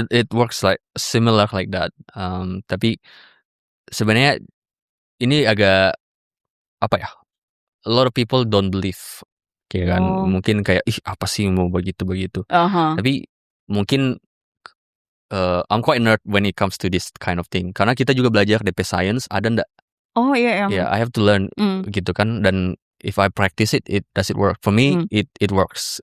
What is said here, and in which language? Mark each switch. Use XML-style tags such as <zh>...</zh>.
<en>It works like similar like that.</en> <id>Tapi sebenarnya ini agak apa ya?</id> <en>A lot of people don't believe.</en> <id>Kayak kan mungkin kayak apa sih mau begitu. Tapi mungkin</id> <en>I'm quite nerd when it comes to this kind of thing.</en> <id>Karena kita juga belajar DP science, ada ndak? Oh iya.</id> <en>Yeah, I have to learn</en> <id>gitu kan.</id> <en>Dan if I practice it, does it work? For me, it works.</en>